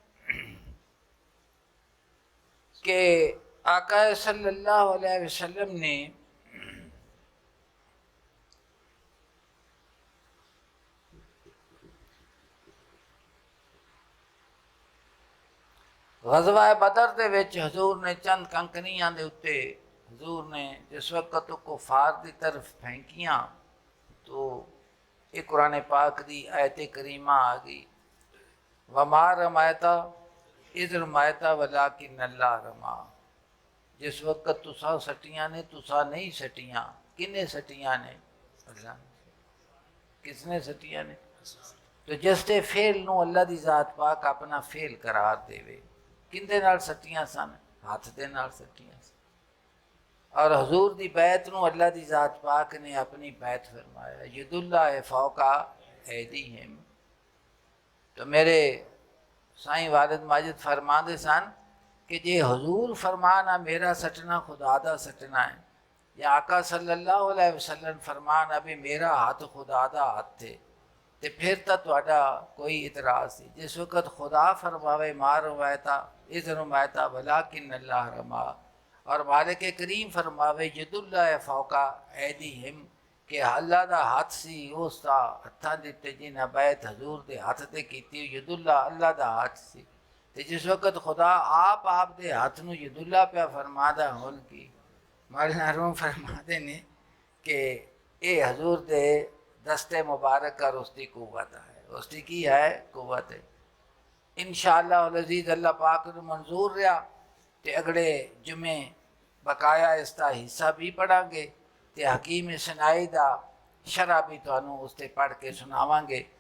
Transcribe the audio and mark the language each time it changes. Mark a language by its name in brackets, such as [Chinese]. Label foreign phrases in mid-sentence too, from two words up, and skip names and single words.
[Punjabi] کہ آقا [Arabic] صلى الله عليه وسلم [Punjabi] نے غزوہ بدر دے وچ حضور نے چند کنکنیاں دے اتے حضور نے جس وقت کفار کی طرف پھینکیاں تو یہ قرآن پاک کی آیت کریمہ آ گئی [Arabic] وما رميت إذ رميت ولكن الله رمى. [Punjabi] جس وقت تساں سٹیاں نے تساں نہیں سٹیاں کنے سٹیاں نے اللہ کسنے سٹیاں نے. تو جس تے فعل نوں اللہ دی ذات پاک اپنا فعل قرار دیوے کیندے نال سٹیاں سن ہاتھ دے نال سٹیاں سن اور حضور دی بیعت نوں اللہ دی ذات پاک نے اپنی بیعت فرمایا [Arabic] يدالله فوق أيديهم. [Punjabi] تو میرے سائیں والد ماجد فرماتے سن کہ جے حضور فرمانا میرا سٹنا خدا دا سٹنا ہے یا آقا [Arabic] صلى الله عليه وسلم [Punjabi] فرمانا بھی میرا ہاتھ خدا دا ہاتھ تھے تو فیر تو تہاڈا کوئی اعتراض نہیں. جس وقت خدا فرماوے [Arabic] مار رويتا إذ رميت ولكن الله رمى [Punjabi] اور مالک کریم فرماوے [Arabic] يدالله فوق أيديهم [Punjabi] کہ اللہ دا ہاتھ سی اسکا ہتھاں دے اتے جنہاں بیعت حضور دے ہاتھ تے کیتی یداللہ اللہ دا ہاتھ سی. تو جس وقت خدا آپ دے ہاتھ نوں یداللہ پیا فرماندا ہن کی مولانا روم فرماتے نے کہ یہ حضور دے دستے مبارک اور اسکی قوت ہے. اسکی کی ہے قوت ہے۔ ان شاء اللہ عزیز اللہ پاک نوں منظور رہا تو اگلے جمعے بقایا اسکا حصہ بھی پڑھانگے تو حکیم سنائی دا شعر بھی تہانوں اس تے پڑھ کے سناوانگے.